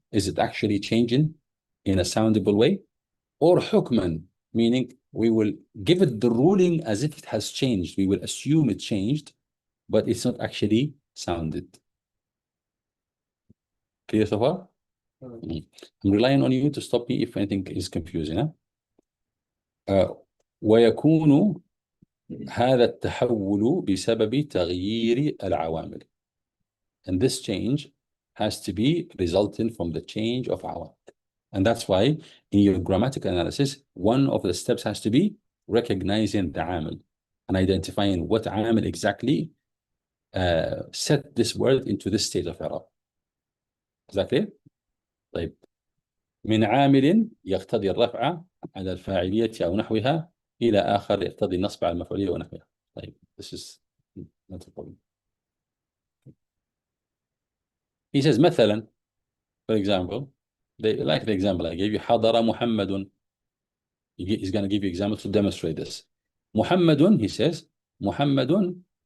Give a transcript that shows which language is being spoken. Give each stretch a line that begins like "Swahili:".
English: Is it actually changing in a soundable way? Or حكما, meaning we will give it the ruling as if it has changed. We will assume it changed, but it's not actually sounded. Clear so far? I'm relying on you to stop me if anything is confusing.
Arabic: ويكون هذا التحول بسبب تغيير العوامل.
English: And this change has to be resulting from the change of عوامل. And that's why in your grammatical analysis, one of the steps has to be recognizing the عامل and identifying what عامل exactly set this word into this state of إعراب. Is that clear?
Arabic: طيب. من عامل يقتضي الرفع على الفاعلية أو نحوها إلى آخر يقتضي النصب على المفعولية ونحوها. طيب,
English: this is not a problem. He says مثلا, for example, like the example I gave you,
Arabic: حضر محمد.
English: He's going to give you example to demonstrate this. محمد, he says, محمد